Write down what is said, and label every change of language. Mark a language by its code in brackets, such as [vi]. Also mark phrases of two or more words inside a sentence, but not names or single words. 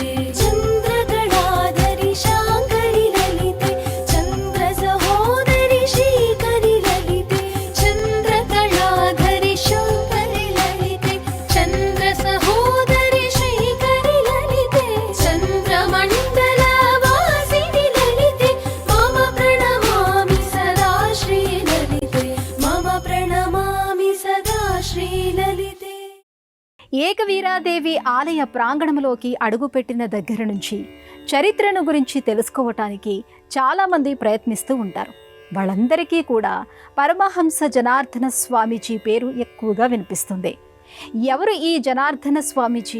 [sa] चन्द्रकलाधरि शाङ्करि ललिते चन्द्रसहोदरि श्रीकरि ललिते चन्द्रकलाधरि शाङ्करि ललिते चन्द्रसहोदरि श्रीकरि ललिते चन्द्रमण्डलवासिनि ललिते मम प्रणमामि सदा श्रीललिते मम प्रणमामि सदा श्रीललिते। [te] ఏకవీరాదేవి ఆలయ ప్రాంగణంలోకి అడుగుపెట్టిన దగ్గర నుంచి చరిత్రను గురించి తెలుసుకోవటానికి చాలామంది ప్రయత్నిస్తూ ఉంటారు. వాళ్ళందరికీ కూడా పరమహంస జనార్దన స్వామీజీ పేరు ఎక్కువగా వినిపిస్తుంది. ఎవరు ఈ జనార్దన స్వామీజీ?